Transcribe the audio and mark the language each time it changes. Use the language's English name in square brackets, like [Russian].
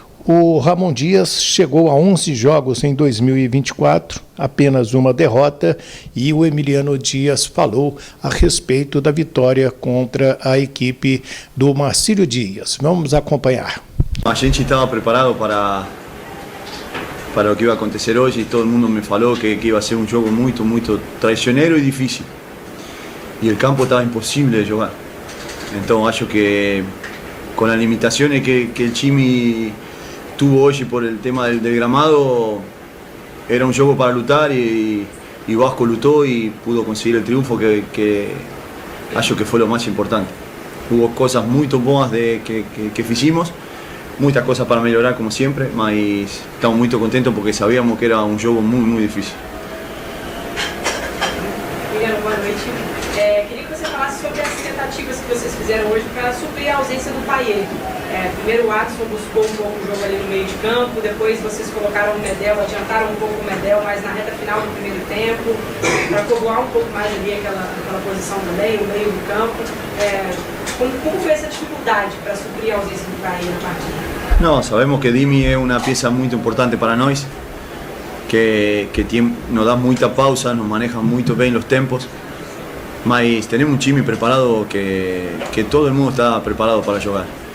[Portuguese] O Ramon Dias chegou a 11 jogos em 2024, apenas uma derrota, e o Emiliano Dias falou a respeito da vitória contra a equipe do Marcílio Dias. Vamos acompanhar. A gente estava preparado para o que iba a acontecer hoje e todo mundo me falou que iba a ser um jogo muito traicioneiro e difícil. E o campo estava impossível de jogar. Então acho que com as limitações que o time [Spanish] tuvo hoy por el tema del gramado, era un juego para luchar y Vasco lutó y pudo conseguir el triunfo que acho que fue lo más importante. Hubo cosas muy buenas que hicimos, muchas cosas para mejorar como siempre, mas estamos muy contentos porque sabíamos que era un juego muy difícil. [Portuguese] Emiliano, boa noite. Queria que você falasse sobre as tentativas que vocês fizeram hoje para suprir a ausência do Payet. Primeiro o Adson buscou um pouco o jogo ali no meio de campo, depois vocês colocaram o Medel, adiantaram um pouco o Medel, mas na reta final do primeiro tempo, para povoar um pouco mais ali aquela posição também, no meio do campo. Como foi essa dificuldade para suprir a ausência do Payet na partida? [Spanish] No, sabemos que Dimi es una pieza muy importante para nosotros, que nos da mucha pausa, nos maneja muy bien los tempos, mas tenemos un time preparado que todo el mundo está preparado para jugar.